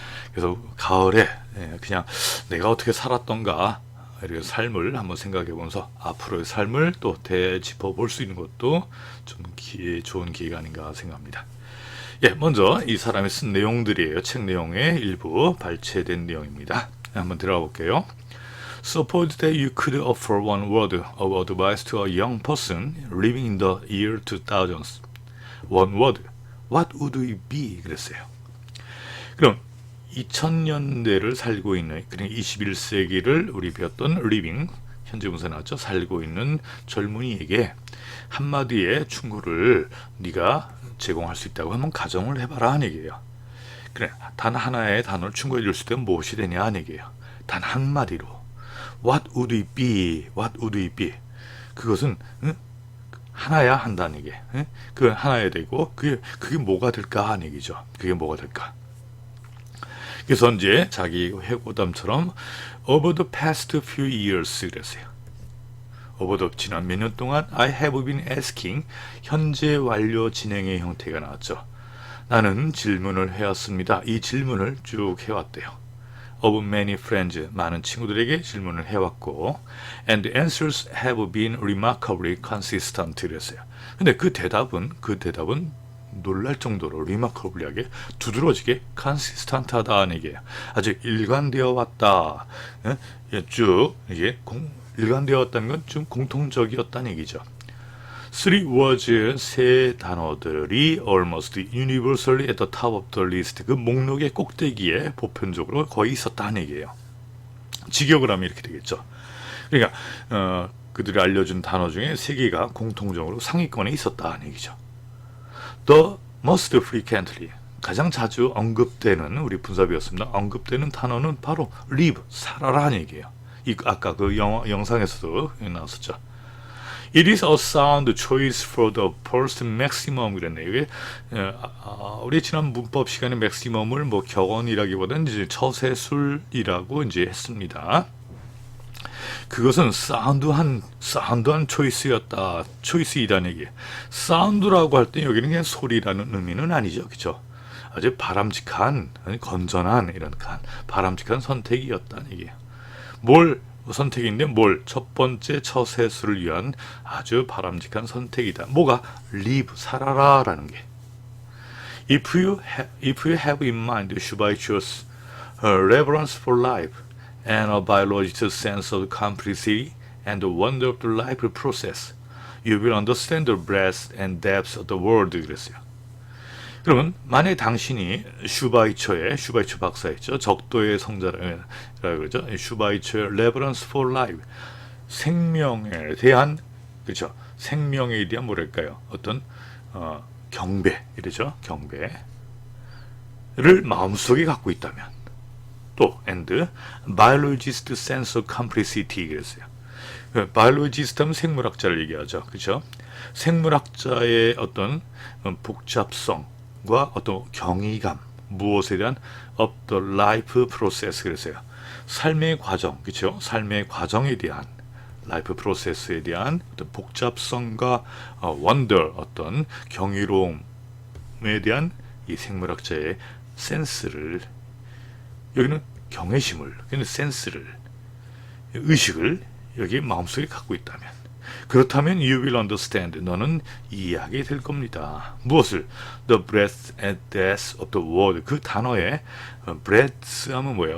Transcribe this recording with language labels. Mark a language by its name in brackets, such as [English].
[Korean] 그래서 가을에 그냥 내가 어떻게 살았던가 이렇게 삶을 한번 생각해 보면서 앞으로의 삶을 또 되짚어 볼 수 있는 것도 좀 좋은 기회가 아닌가 생각합니다. 예, 먼저 이 사람이 쓴 내용들이에요. 책 내용의 일부 발췌된 내용입니다. 한번 들어가 볼게요. [English] Suppose that you could offer one word of advice to a young person living in the year 2000s. One word. What would it be? [Korean] 그랬어요. 그럼 2000년대를 살고 있는, 그러니까 21세기를 우리 배웠던 living, 현재 분사 나왔죠? 살고 있는 젊은이에게 한마디의 충고를 네가 제공할 수 있다고 한번 가정을 해봐라 하는 얘기예요. 그래, 단 하나의 단어를 충고해 줄 수 있다면 무엇이 되냐 하는 얘기예요. 단 한마디로. [English] What would it be? What would it be? [Korean] 그것은 하나야 한다는 얘기. 그 하나야 되고 그게 뭐가 될까 하는 얘기죠. 그게 뭐가 될까? 그래서 이제 자기 회고담처럼 [English] over the past few years [Korean] 그랬어요. over the 지난 몇 년 동안 [English] I have been asking [Korean] 현재 완료 진행의 형태가 나왔죠. 나는 질문을 해왔습니다. 이 질문을 쭉 해왔대요. [English] of many friends [Korean] 많은 친구들에게 질문을 해왔고 [English] and the answers have been remarkably consistent [Korean] 그랬어요. 근데 그 대답은 놀랄 정도로 remarkably하게 두드러지게 consistent하다는 얘기예요. 아주 일관되어 왔다. 쭉 이게 일관되어 왔다는 건 좀 공통적이었다는 얘기죠. [English] Three words [Korean] 세 단어들이 [English] almost universally at the top of the list [Korean] 그 목록의 꼭대기에 보편적으로 거의 있었다는 얘기예요. 직역을 하면 이렇게 되겠죠. 그러니까 그들이 알려준 단어 중에 세 개가 공통적으로 상위권에 있었다는 얘기죠. [English] The most frequently [Korean] 가장 자주 언급되는 우리 분사비였습니다. 언급되는 단어는 바로 live 살아라는 얘기예요. 아까 그 영상에서도 나왔었죠. [English] It is a sound choice for the first maximum [Korean] 그랬네요. 이게 우리 지난 문법 시간에 maximum을 뭐 격언이라기보다는 이제 처세술이라고 이제 했습니다. 그것은 사운드한 초이스였다. 초이스이다는 얘기. 사운드라고 할 때 여기는 그냥 소리라는 의미는 아니죠. 그렇죠? 아주 바람직한, 건전한 이런 바람직한 선택이었다는 얘기예요. 뭘 선택인데 첫 번째 처세술을 위한 아주 바람직한 선택이다. 뭐가? live, 살아라라는 게. [English] If you have in mind Shubaicho's reverence for life and a biological sense of complexity and the wonder of the life process, you will understand the breadth and depth of the world. [Korean] 그랬어요. 그러면 만약 당신이 슈바이처 박사였죠. 적도의 성자라고 그러죠. 슈바이처의 [English] reverence for life, [Korean] 생명에 대한 그렇죠. 생명에 대한 뭐랄까요? 어떤 경배 이러죠. 경배를 마음속에 갖고 있다면 또 [English] and biologist sense of complexity [Korean] 그랬어요. biologist 하면 생물학자를 얘기하죠. 그렇죠? 생물학자의 어떤 복잡성과 어떤 경이감, 무엇에 대한 [English] of the life process [Korean] 그랬어요. 삶의 과정, 그렇죠? 삶의 과정에 대한 라이프 프로세스에 대한 어떤 복잡성과 원더, 어떤 경이로움에 대한 이 생물학자의 센스를, 여기는 경외심을, 여기는 센스를, 의식을 여기 마음속에 갖고 있다면, 그렇다면 [English] you will understand, [Korean] 너는 이해하게 될 겁니다. 무엇을? [English] The breadth and depth of the word, [Korean] 그 단어의 breadth 하면 뭐예요?